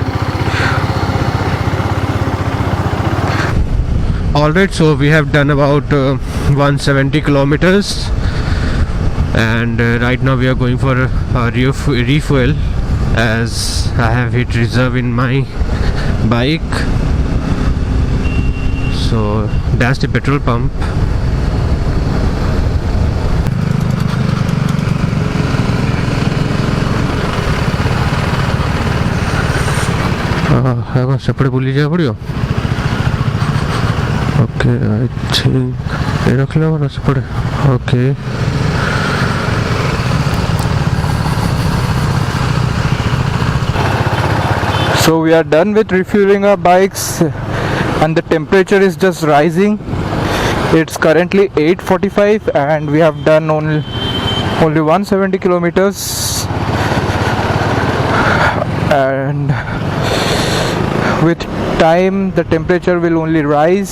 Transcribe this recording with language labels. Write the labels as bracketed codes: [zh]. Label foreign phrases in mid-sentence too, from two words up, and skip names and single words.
[en] Alright, so we have done about 170 kilometers, and right now we are going for a refuel, as I have hit reserve in my bike. So that's the petrol pump. [or] ସେପଟେ ବୁଲି ଯିବାକୁ ପଡ଼ିବ. [en] Okay, I think [or] ଏ ରଖିଲେ ହେବ ନା ସେପଟେ. [en] Okay. So we are done with refueling our bikes, and the temperature is just rising. It's currently 8:45 and we have done only 170 kilometers, and with time the temperature will only rise.